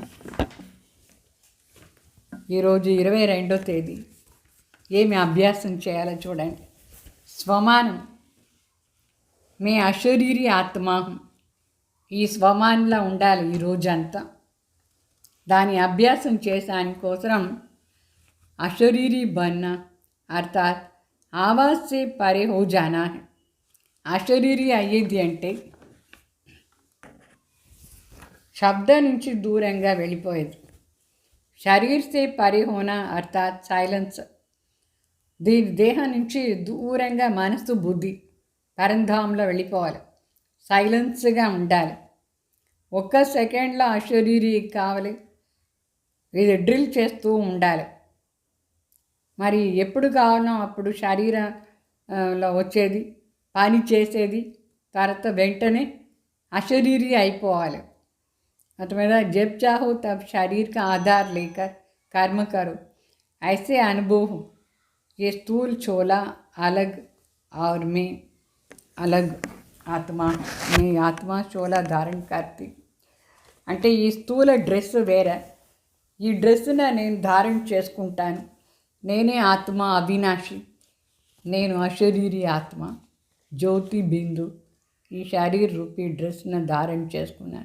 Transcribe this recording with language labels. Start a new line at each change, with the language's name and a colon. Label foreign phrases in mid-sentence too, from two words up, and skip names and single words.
Telugu: ఈరోజు 22వ తేదీ. ఏమి అభ్యాసం చేయాలో చూడండి. స్వమానం మే అశరీరి ఆత్మాహం. ఈ స్వమానంలో ఉండాలి ఈ రోజంతా. దాని అభ్యాసం చేసానికోసం అశరీరి बनना
Hindi: अर्थात आवाज़ से परे हो जाना है.
Telugu: అశరీరి అయ్యేది అంటే శబ్దం నుంచి దూరంగా వెళ్ళిపోయేది.
Hindi: शरीर से परे होना अर्थात साइलेंस.
Telugu: దీని దేహం నుంచి దూరంగా మనసు బుద్ధి పరంధాంలో వెళ్ళిపోవాలి. సైలెన్స్గా ఉండాలి. ఒక్క సెకండ్లో అశరీరి కావాలి. ఇది డ్రిల్ చేస్తూ ఉండాలి. మరి ఎప్పుడు కావాలో అప్పుడు శరీరంలో వచ్చేది పని చేసేది తర్వాత వెంటనే अशरीरी అయిపోవాలి.
Hindi: अथवा जब चाहो तब शरीर का आधार लेकर कर्म करो. ऐसे अनुभव हो. ये स्थूल छोला अलग और मैं अलग आत्मा. मैं आत्मा चोला धारण करती.
Telugu: అంటే ఈ స్థూల డ్రెస్ వేరే, ఈ డ్రెస్సును నేను ధారణ చేసుకుంటాను. నేనే ఆత్మ అవినాశి. నేను అశరీరి ఆత్మ జ్యోతి బిందు. ఈ శరీర రూపీ డ్రెస్ను ధారణ చేసుకున్నాను.